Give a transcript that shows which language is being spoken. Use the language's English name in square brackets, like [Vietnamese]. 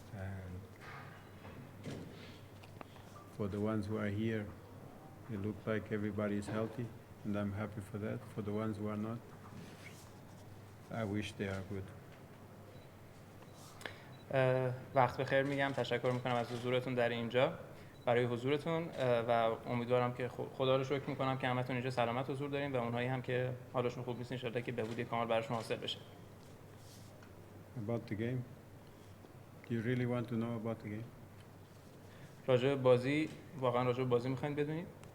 [English] And for the ones who are here, it looks like everybody is healthy, and I'm happy for that. For the ones who are not, I wish they are good. [Persian] وقت بخیر میگم، تشکر میکنم از حضورتون در اینجا برای حضورتون و امیدوارم که خدا رو شکر میکنم که همتون اینجا سلامت حضور دارین و اونهایی هم که حالشون خوب نیست ان شاءالله که بهبودی کامل براشون حاصل بشه. [English] About the game, do you really want to know about the game? [Persian] راجع به بازی، واقعا راجع به بازی میخواین بدونید؟